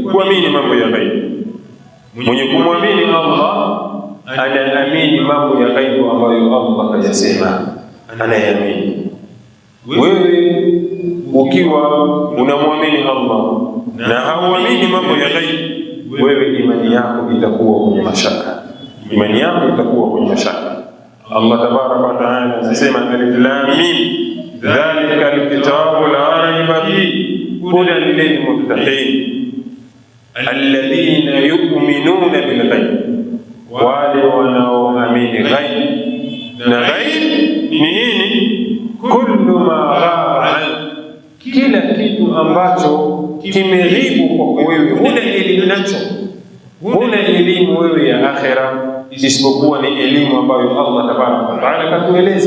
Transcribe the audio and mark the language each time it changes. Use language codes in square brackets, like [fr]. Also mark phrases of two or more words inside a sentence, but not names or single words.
[sw] Kuamini mambo ya ghaibi, mwenye kumwamini Allah anaamini mambo ya ghaibi ambayo Allah hajasema, anaamini. Wewe ukiwa unamwamini Allah na hauamini mambo ya ghaibi, wewe imani yako itakuwa kwenye mashaka, imani yako itakuwa kwenye mashaka. [ar] الله تبارك وتعالى [sw] anasema, [ar] الم، ذلك الكتاب لا ريب فيه هدى للمتقين الذين يؤمنون بالغيب, [sw] wale wanaoamini ghaib. Na ghaib ni nini? [ar] كل ما غاب عن, [sw] kila kitu ambacho kimeghibu kwa wewe, huna elimu nacho, huna elimu wewe ya akhira, isipokuwa ni elimu ambayo [ar] الله تبارك وتعالى [sw] katueleza.